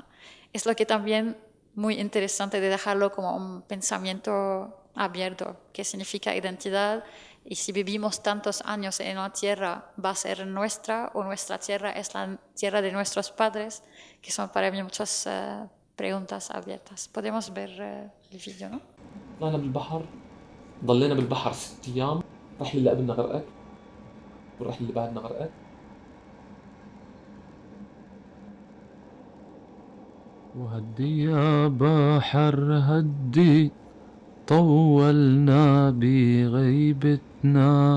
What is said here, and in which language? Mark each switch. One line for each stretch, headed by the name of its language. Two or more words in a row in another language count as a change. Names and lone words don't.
Spanish: Es lo que también muy interesante de dejarlo como un pensamiento abierto, que significa identidad, y si vivimos tantos años en una tierra, va a ser nuestra, o nuestra tierra es la tierra de nuestros padres, que son para mí muchas preguntas abiertas. Podemos ver el vídeo, ¿no?
Arabic: طلعنا بالبحر، ضلينا بالبحر 6 أيام. الرحلة اللي قبلنا غرقت والرحلة اللي بعدنا غرقت. وهدي يا بحر هدي، طولنا بغيبتنا،